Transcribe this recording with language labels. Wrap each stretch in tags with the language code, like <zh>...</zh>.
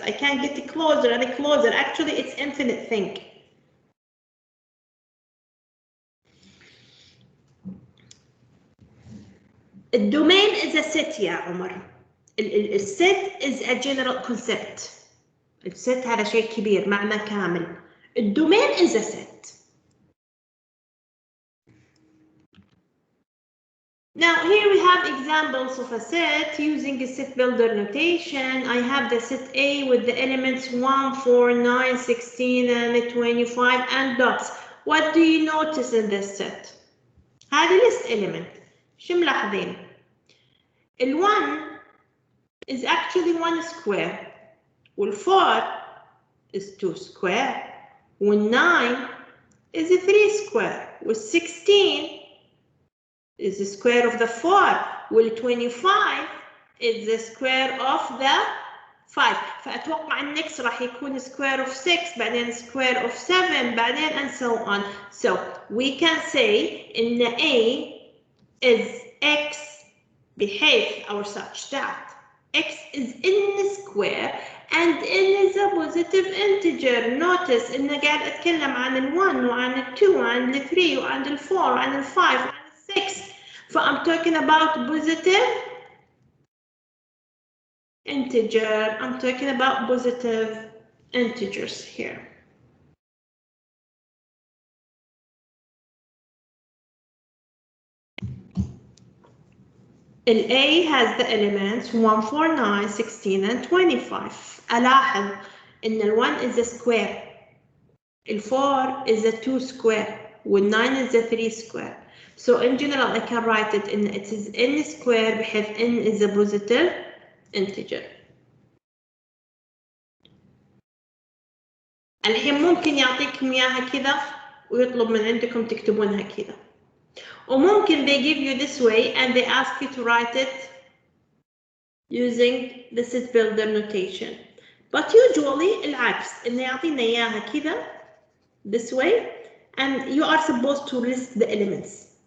<en>I can get closer and closer. Actually, it's infinite thing. الدومين is a set</en> <ar>يا عمر.</ar> <en>الset is a general concept.</en> <ar>الset هذا شيء كبير معنى كامل.</ar> <en>الدومين is a set. Now here we have examples of a set using a set builder notation. I have the set A with the elements 1, 4, 9, 16 and 25 and dots. What do you notice in this set?</en> <ar>هذه</ar> <en>list element.</en> <ar>شو ملاحظين؟</ar> <en>ال1 is actually 1 square وال4 is 2 square وال9 is 3 square وال16 is the square of the 4 وال25 is the square of the 5.</en> <ar>فأتوقع النكس راح يكون</ar> <en>square of 6</en> <ar>بعدين</ar> <en>square of 7 بعدين and so on. So we can say إن A is X</en> <ar>بحيث</ar> <en>or such that X is in the square and N is a positive integer.</en> <ar>Notice إن قاعد أتكلم عن ال1 وعن ال2 وعن ال3 وعن ال4 وعن ال5 وعن ال6.</ar> <en>So I'm talking about positive integer. I'm talking about positive integers here. A has the elements 1, 4, 9, 16 and 25.</en> <ar>ألاحظ إن</ar> <en>ال1 is a square, ال4 is a 2 square, وال9 is a 3 square. So in general I can write it in it is n square</en> <ar>بحيث</ar> <en>n is a positive integer.</en> <ar>الحين ممكن يعطيكم إياها كذا ويطلب من عندكم تكتبونها كذا. وممكن</ar> <en>they give you this way and they ask you to write it using the set builder notation. But usually</en> <ar>العكس إنه يعطينا إياها كذا</ar> <en>this way and you are supposed to list the elements.</en>